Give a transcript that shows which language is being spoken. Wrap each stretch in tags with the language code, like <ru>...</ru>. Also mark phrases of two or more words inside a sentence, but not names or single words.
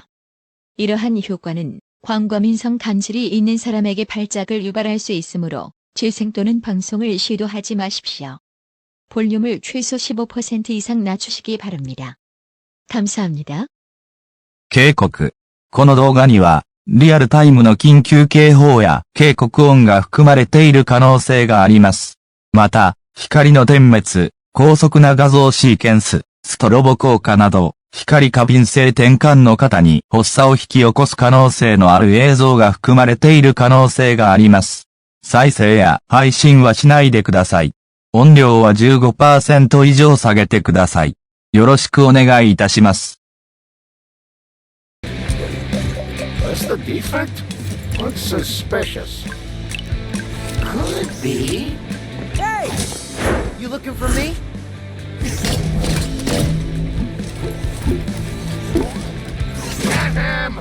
<ko>이러한 효과는 광과민성 간질이 있는 사람에게 발작을 유발할 수 있으므로 재생 또는 방송을 시도하지 마십시오. 볼륨을 최소 15% 이상 낮추시기 바랍니다. 감사합니다.</ko> <ja>警告。この動画にはリアルタイムの緊急警報や警告音が含まれている可能性があります。また、光の点滅、高速な画像シーケンス、ストロボ効果など、光過敏性転換の方に発作を引き起こす可能性のある映像が含まれている可能性があります。再生や配信はしないでください。音量は 15% 以上下げてください。よろしくお願いいたします。</ja> <en>What's the defect? Looks suspicious. Could be. Hey! You looking for me? Get him!</en>